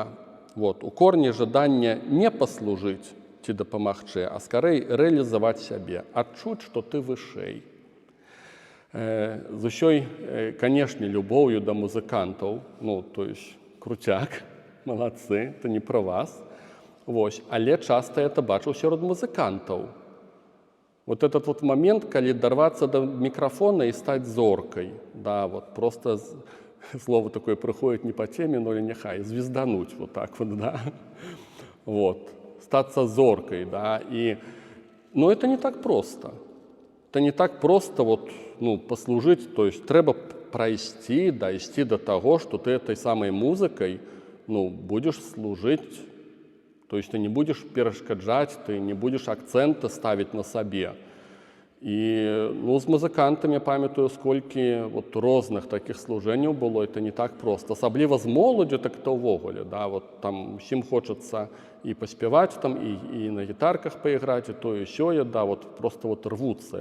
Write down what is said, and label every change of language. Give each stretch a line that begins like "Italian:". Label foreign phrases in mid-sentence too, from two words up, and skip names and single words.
Belarusian: У корні жадання не паслужыць ці дапамагчы, а скарэй рэалізаваць сябе, адчуць, што ты вышэй. З усёй, канешне, любоўю да музыкантаў,
Russian: то есть
Belarusian: круцяк, малацы,
Russian: это не
Belarusian: пра вас. Але часта я это бачу сярод музыкантаў.
Russian: Этот момент,
Belarusian: калі дарвацца да мікрафона і стаць зоркай.
Russian: Да, просто слово такое прыходзіць не па теме, но няхай, звездануць да.
Belarusian: Стацца зоркай, да.
Russian: Но это не так
Belarusian: проста.
Russian: Это не так
Belarusian: проста паслужыць,
Russian: то есть
Belarusian: трэба прайсці, дайсці да таго, што ты этой самай музыкай будзеш служыць.
Russian: То есть ты не будешь
Belarusian: перашкаджаць,
Russian: ты не будешь
Belarusian: акцэнты ставіць на сабе. І з музыкантамі памятаю, сколькі розных такіх служэнняў было,
Russian: это не так
Belarusian: проста. Асабліва з моладдзю, так это ўвогуле. Да? Там усім хочацца і паспяваць, і на гітарках пайграць, і тое, і сёе, да, просто рвуцца.